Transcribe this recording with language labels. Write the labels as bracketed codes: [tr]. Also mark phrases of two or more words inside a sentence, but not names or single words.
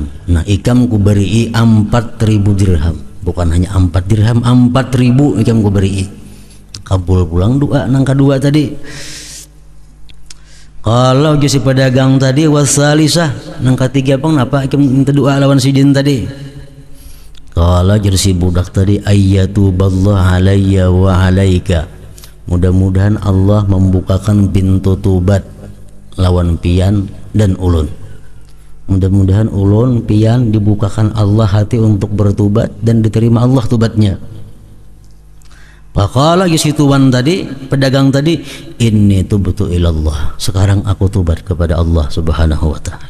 [bjn] Nah ikam ku beri 4.000 dirham, bukan hanya 4 dirham, 4.000 ikam ku beri. Kabul pulang doa nang kedua tadi. Kalau si pedagang tadi wasalisah nang ketiga pang napa ikam minta doa lawan si jin tadi. Kalau si budak tadi [ar] أيتوب الله علي وعليك, [bjn] mudah-mudahan Allah membukakan pintu tobat lawan pian dan ulun. Mudah-mudahan ulun pian dibukakan Allah hati untuk bertobat dan diterima Allah tobatnya. Pakala si tuan tadi, pedagang tadi, [ar] إني تبت إلى الله, [bjn] sekarang aku tobat kepada Allah [ar] سبحانه وتعالى.